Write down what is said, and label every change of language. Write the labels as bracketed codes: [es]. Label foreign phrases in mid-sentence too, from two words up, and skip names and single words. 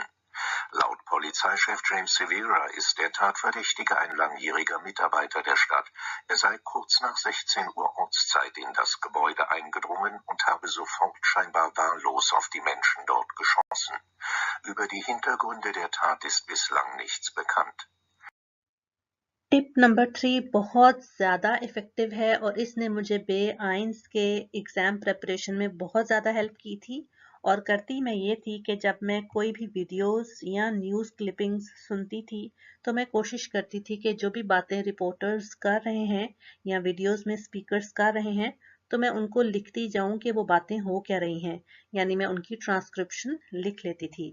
[de] Laut Polizeichef James Severa ist der Tatverdächtige ein langjähriger Mitarbeiter der Stadt. Er sei kurz nach 16 Uhr Ortszeit in das Gebäude eingedrungen und habe sofort scheinbar wahllos auf die Menschen dort geschossen. Über die Hintergründe der Tat ist bislang nichts bekannt. [hi] टिप नंबर 3 बहुत ज़्यादा इफ़ेक्टिव है और इसने मुझे बे आइंस के [en] exam preparation [hi] में बहुत ज़्यादा हेल्प की थी। और करती मैं ये थी कि जब मैं कोई भी वीडियोस या [en] news clippings [hi] सुनती थी तो मैं कोशिश करती थी कि जो भी बातें रिपोर्टर्स कर रहे हैं या वीडियोस में स्पीकर्स कर रहे हैं तो मैं उनको लिखती जाऊं कि वो बातें हो क्या रही हैं, यानी मैं उनकी ट्रांसक्रिप्शन लिख लेती थी।